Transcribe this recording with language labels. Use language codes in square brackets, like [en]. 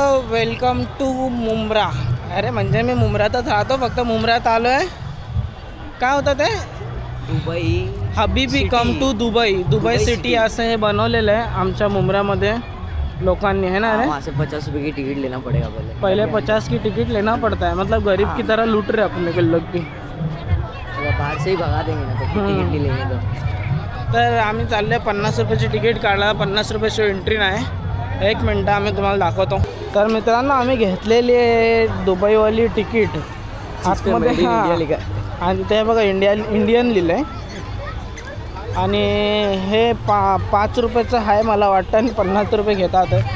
[mr] Welcome to Mumbra. अरे म्हणजे मी मुंब्र्यातच राहतो, फक्त मुंब्र्यात आलो आहे। काय होतं ते, दुबई हबीबी कम टू दुबई सिटी असं हे बनवलेलं आहे आमच्या मुंब्र्यामध्ये लोकांनी, [hi] है ना। वहाँ से 50 रुपये की टिकट लेना पड़ेगा पहले 50 की टिकट लेना पड़ता है, मतलब गरीब की तरह लूट रहे अपने के लोग भी। बाहर से ही भगा देंगे ना, तो टिकट नहीं लेंगे। [mr] तर आम्ही चालले 50 रुपयाची तिकीट काढला, 50 रुपयाची एंट्री नाही। 1 मिनटं आम्ही तुम्हाला दाखवतो। तर मित्रांनो आम्ही घेतलेली आहे दुबईवाली तिकीट आतमध्ये, आणि ते बघा इंडियन लिहिलं आहे, आणि हे 5 रुपयाचं आहे मला वाटतं, आणि 50 रुपये घेतात।